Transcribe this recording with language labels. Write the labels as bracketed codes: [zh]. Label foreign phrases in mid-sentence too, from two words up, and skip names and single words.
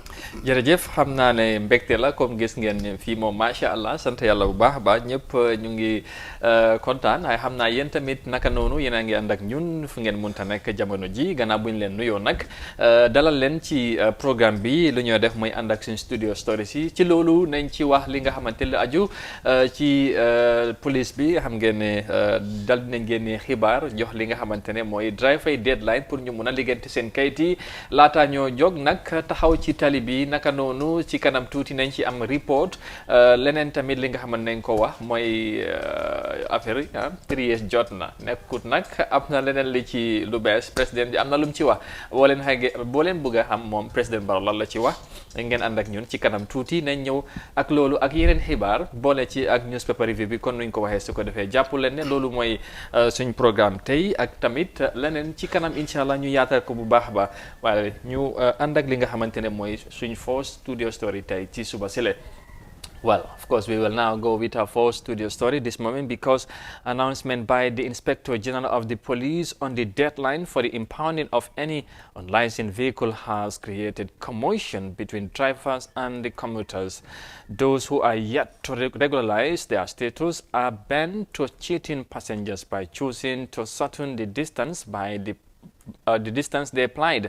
[wo] jërëjëf xam naa ne mbégte la comme gis ngeen fii moom [ar] ما شاء الله [wo] sant yàlla bu baax a baax ñëpp ñu ngi kontaan waaye xam naa yéen tamit naka noonu yéen a ngi ànd ak ñun fu ngeen mënta nekk jamono ji gannaaw bu ñu leen nuyoo nag dalal leen ci programme bi lu ñoo def mooy ànd ak suñu [en] studio stories [wo] yi ci loolu nañ ci wax li nga xamante lu aju ci police bi xam ngeen ne dal dinañ génne xibaar jox li nga xamante ne mooy [en] drive deadline [wo] pour ñu mun a liggéeyante seen kayit yi laataa ñoo jóg nag taxaw ci tali bi naka noonu ci kanam tuuti nañ ci am report leneen tamit li nga xamante nañ ko wax mooy affaire yi 3 years jot na nekkut nag am na leneen li ci lu bees président bi am na lu mu ci wax boo leen bëgg a xam moom président Barrow lan la ci wax ngeen ànd ak ñun ci kanam tuuti nañ ñëw ak loolu ak yeneen xibaar boole ci ak [en] newspaper review [wo] bi kon nuñ ko waxee su ko defee jàpp leen ne loolu mooy suñ programme tey ak tamit leneen ci kanam [ar] إن شاء الله [wo] ñu yaatal ko bu baax a baax waaye ñu ànd ak li nga xamante ne mooy suñ [en] first studio story [wo] tey ci suba sile. [en] Well, of course, we will now go with our first studio story this moment because announcement by the Inspector General of the Police on the deadline for the impounding of any unlicensed vehicle has created commotion between drivers and the commuters. Those who are yet to regularize their status are bent to cheating passengers by choosing to shorten the distance by the distance they applied.